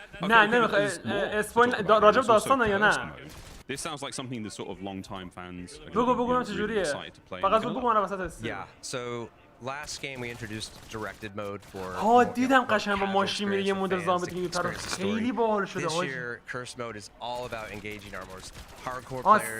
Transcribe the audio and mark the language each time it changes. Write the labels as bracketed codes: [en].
[fa] نه نمیخوای اسپویل راجب داستانه یا نه؟ [en] This sounds like something that sort of long-time fans are [fa] بگو چجوریه؟ فقط بگو من وسط استریم. [en] Yeah. So last game we introduced directed mode for. [fa] دیدم قشنگ با ماشین میره یه مدل زامبی دیگه میپره خیلی باحال شده. [en] This year curse mode is all about engaging our most hardcore players.